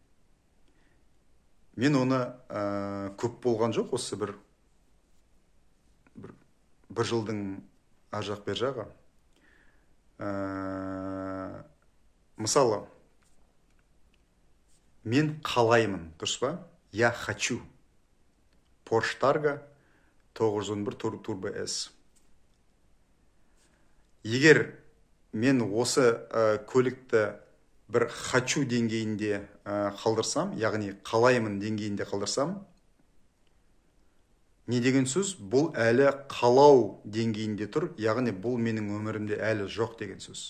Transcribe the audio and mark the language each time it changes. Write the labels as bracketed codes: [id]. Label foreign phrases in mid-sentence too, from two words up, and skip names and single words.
[kk] Мен оны көп болған жоқ, осы бір жылдың ар жақ бер жағы. Мысалы, мен қалаймын, дұрыс па? [ru] Я хочу. Porsche Targa 911 Turbo S. [kk] Егер мен осы көлікті бір хочу деңгейінде қалдырсам, яғни қалаймын деңгейінде қалдырсам, не деген сөз? Бұл әлі қалау деңгейінде тұр, яғни бұл менің өмірімде әлі жоқ деген сөз.